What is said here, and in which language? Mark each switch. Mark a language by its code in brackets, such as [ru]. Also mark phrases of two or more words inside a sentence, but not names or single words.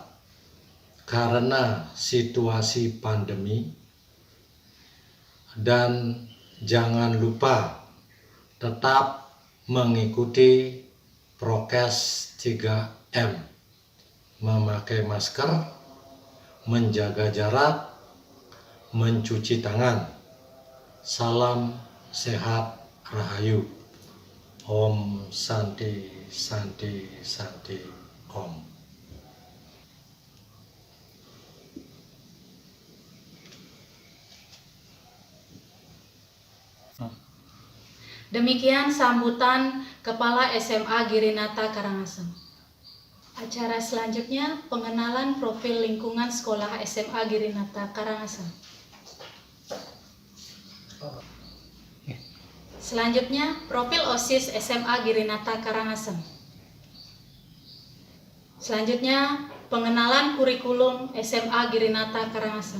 [id] Karena situasi pandemi dan jangan lupa tetap mengikuti prokes 3M, memakai masker, menjaga jarak, mencuci tangan. Salam sehat rahayu. [sa] ॐ शान्तिः शान्तिः शान्तिः ॐ. [id] Demikian sambutan Kepala SMA Girinata Karangasem. Acara selanjutnya pengenalan profil lingkungan sekolah SMA Girinata Karangasem. Selanjutnya profil OSIS SMA Girinata Karangasem. Selanjutnya pengenalan kurikulum SMA Girinata Karangasem.